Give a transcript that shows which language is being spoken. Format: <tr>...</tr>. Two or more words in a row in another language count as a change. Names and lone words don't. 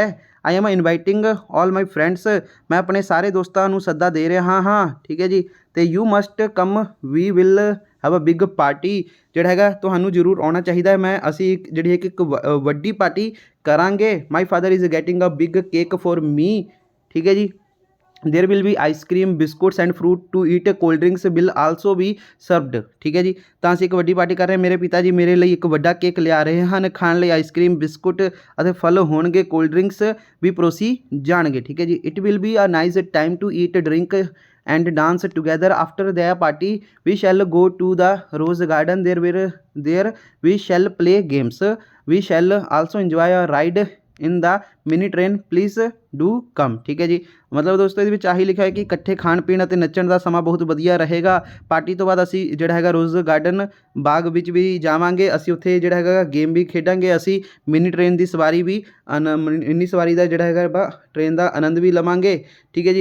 <en>I am inviting all my friends,</en> <pa>ਮੈਂ ਆਪਣੇ ਸਾਰੇ ਦੋਸਤਾਂ ਨੂੰ ਸੱਦਾ ਦੇ ਰਿਹਾ ਹਾਂ, ਠੀਕ ਹੈ ਜੀ।</pa> <en>ਤੇ you must come, we will have a big party,</en> <pa>ਜਿਹੜਾ ਹੈਗਾ ਤੁਹਾਨੂੰ ਜ਼ਰੂਰ ਆਉਣਾ ਚਾਹੀਦਾ ਹੈ। ਅਸੀਂ ਜਿਹੜੀ ਹੈ ਕਿ ਇੱਕ ਵੱਡੀ ਪਾਰਟੀ ਕਰਾਂਗੇ।</pa> <en>My father is getting a big cake for me,</en> <pa>ਠੀਕ ਹੈ ਜੀ।</pa> <en>There will be ice cream biscuits and fruit to eat, cold drinks will also be served,</en> <pa>ठीक है जी। तो ਅਸੀਂ ਇੱਕ ਵੱਡੀ ਪਾਰਟੀ ਕਰ ਰਹੇ ਹਾਂ। ਮੇਰੇ ਪਿਤਾ ਜੀ ਮੇਰੇ ਲਈ ਇੱਕ ਵੱਡਾ ਕੇਕ ਲਿਆ ਰਹੇ ਹਨ, ਖਾਣ ਲਈ ਆਈਸਕ੍ਰੀਮ, ਬਿਸਕੁਟ ਅਤੇ ਫਲ ਹੋਣਗੇ, ਕੋਲਡ ਡਰਿੰਕਸ ਵੀ ਪਰੋਸੀ ਜਾਣਗੇ, ਠੀਕ ਹੈ ਜੀ।</pa> <en>It will be a nice time to eat, drink and dance together after their party we shall go to the rose garden, there we shall play games, we shall also enjoy a ride in the mini train, please do come,</en> <pa>ਠੀਕ ਹੈ ਜੀ। ਮਤਲਬ ਦੋਸਤੋ ਇਹਦੇ ਵਿੱਚ ਆਹੀ ਲਿਖਿਆ ਹੈ ਕਿ ਇਕੱਠੇ ਖਾਣ ਪੀਣ ਅਤੇ ਨੱਚਣ ਦਾ ਸਮਾਂ ਬਹੁਤ ਵਧੀਆ ਰਹੇਗਾ। ਪਾਰਟੀ ਤੋਂ ਬਾਅਦ ਅਸੀਂ ਜਿਹੜਾ ਹੈਗਾ ਰੋਜ਼ ਗਾਰਡਨ ਬਾਗ ਵਿੱਚ ਵੀ ਜਾਵਾਂਗੇ, ਅਸੀਂ ਉੱਥੇ ਜਿਹੜਾ ਹੈਗਾ ਗੇਮ ਵੀ ਖੇਡਾਂਗੇ, ਅਸੀਂ ਮਿਨੀ ਟ੍ਰੇਨ ਦੀ ਸਵਾਰੀ ਵੀ ਮਿੰਨੀ ਸਵਾਰੀ ਦਾ ਜਿਹੜਾ ਹੈਗਾ ਟ੍ਰੇਨ ਦਾ ਆਨੰਦ ਵੀ ਲਵਾਂਗੇ, ਠੀਕ ਹੈ ਜੀ।</pa>